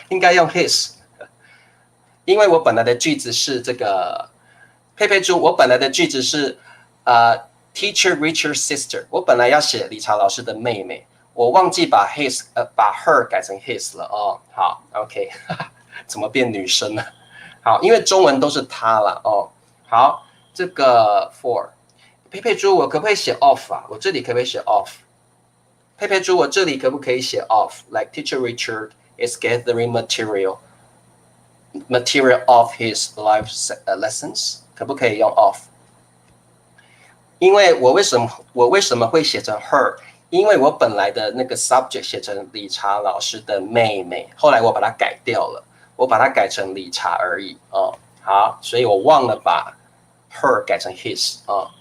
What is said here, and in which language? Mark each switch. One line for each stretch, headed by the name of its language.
Chinese: 应该用 his， 因为我本来的句子是这个佩佩猪，我本来的句子是
English: Teacher Richard's sister，
Chinese: 我本来要写理查老师的妹妹，我忘记把 his 把 her 改成 his 了哦。好 ，OK， 怎么变女生呢？好，因为中文都是他了哦。好，这个 for。佩佩猪，我可不可以写 off 啊？我这里可不可以写 off？佩佩猪，我这里可不可以写
English: off？Like Teacher Richard is gathering material of his life lessons，
Chinese: 可不可以用
English: off？
Chinese: 因为我为什么会写成 her？ 因为我本来的那个 subject 写成理查老师的妹妹，后来我把它改掉了，我把它改成理查而已哦。好，所以我忘了把 her 改成 his 哦。